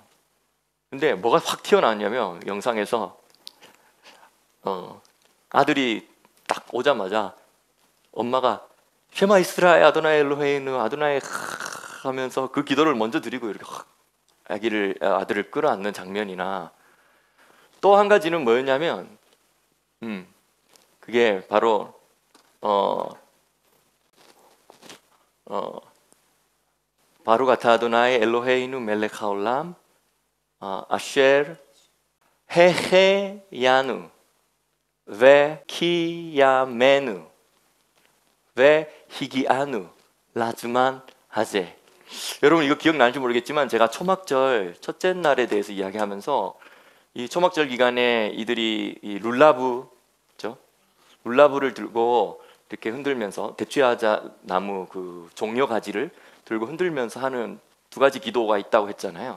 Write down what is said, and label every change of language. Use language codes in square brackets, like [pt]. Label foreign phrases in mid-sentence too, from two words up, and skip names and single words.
[ko] 근데 뭐가 확 튀어나왔냐면, 영상에서 아들이 딱 오자마자 엄마가 [he] שמע ישראל אדוני אלוהינו אדוני [ko] 하면서 그 기도를 먼저 드리고 이렇게 아들을 끌어안는 장면이나, 또 한 가지는 뭐였냐면 그게 바로 [he] ברוך אתה אדוני אלוהינו מלך העולם אשר החיינו וקיימנו והגיענו לזמן הזה. [ko] 여러분 이거 기억나는지 모르겠지만, 제가 초막절 첫째 날에 대해서 이야기하면서 이 초막절 기간에 이들이 이 룰라브를 들고 이렇게 흔들면서, 대추야자 나무 그 종려 가지를 들고 흔들면서 하는 두 가지 기도가 있다고 했잖아요.